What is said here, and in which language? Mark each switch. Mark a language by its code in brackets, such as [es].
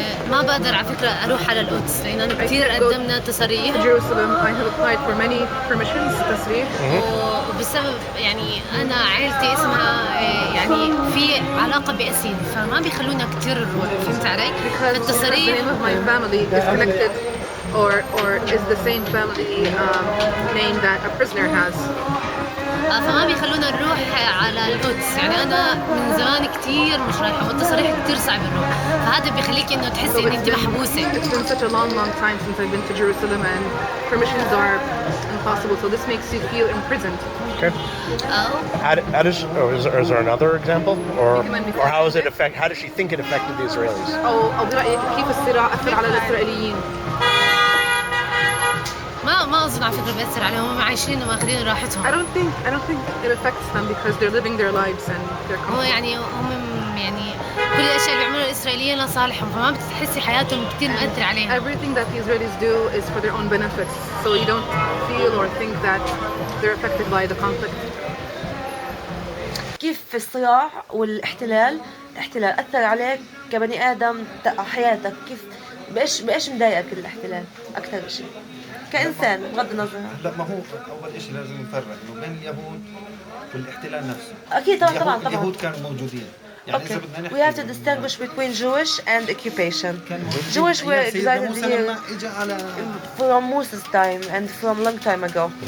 [ar] ما بقدر على فكره اروح على القدس لانه كثير قدمنا تصاريح. [en] Jerusalem, I have applied for many permissions تصريح. [ar] وبسبب يعني انا عائلتي اسمها يعني في علاقه باسيد، فما بيخلونا كثير نروح، فهمت علي؟ [en] The [ar] التصاريح [en] name of my family is connected or is the same family name that a prisoner has. [ar] فما بيخلونا نروح على القدس، يعني انا من زمان كثير مش رايحه والتصاريح كثير صعب نروح، فهذا بيخليكي انه تحسي ان انت محبوسه. [en] It's been such a long time since I've been to Jerusalem and permissions are impossible, so this makes you feel imprisoned. Okay. How does is there another example or how does it affect? How does she think it affected the Israelis? [ar] أو برأيك كيف الصراع أثر على الإسرائيليين؟ ما اظن على فكره بيأثر عليهم، هم عايشين وماخذين راحتهم. [en] I don't think it affects them because they're living their lives and they're [ar] هو [en] comfortable. [ar] يعني هم يعني كل الاشياء اللي بيعملوها الاسرائيليين لصالحهم، فما بتحسي حياتهم كثير مأثر عليها. [en] Everything that the Israelis do is for their own benefits, so you don't feel or think that they're affected by the conflict. [ar] كيف الصراع والاحتلال أثر عليك كبني آدم حياتك؟ كيف بإيش مضايقك الاحتلال أكثر شيء كإنسان بغض النظر؟ لا ما هو أول شيء لازم نفرق إنه بين اليهود والاحتلال نفسه. أكيد طبعا. اليهود كانوا موجودين. يعني إذا بدنا [en] We have to distinguish between Jewish and occupation. Jewish were exiled here from Moses' time and from long time ago.